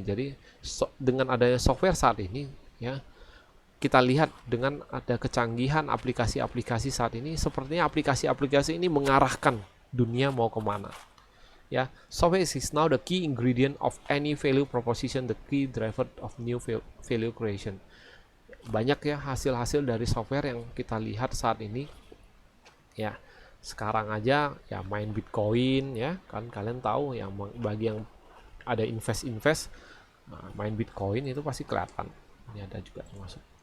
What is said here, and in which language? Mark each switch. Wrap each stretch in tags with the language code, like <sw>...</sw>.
<id>Jadi dengan adanya software saat ini, ya, kita lihat dengan ada kecanggihan aplikasi-aplikasi saat ini, sepertinya aplikasi-aplikasi ini mengarahkan dunia mau kemana.</id> <en>Ya, software is now the key ingredient of any value proposition, the key driver of new value creation.</en> <id>Banyak ya hasil-hasil dari software yang kita lihat saat ini. Ya, sekarang aja ya main Bitcoin, ya kan, kalian tahu yang bagi yang ada invest main Bitcoin itu pasti kelihatan. Ini ada juga termasuk.</id>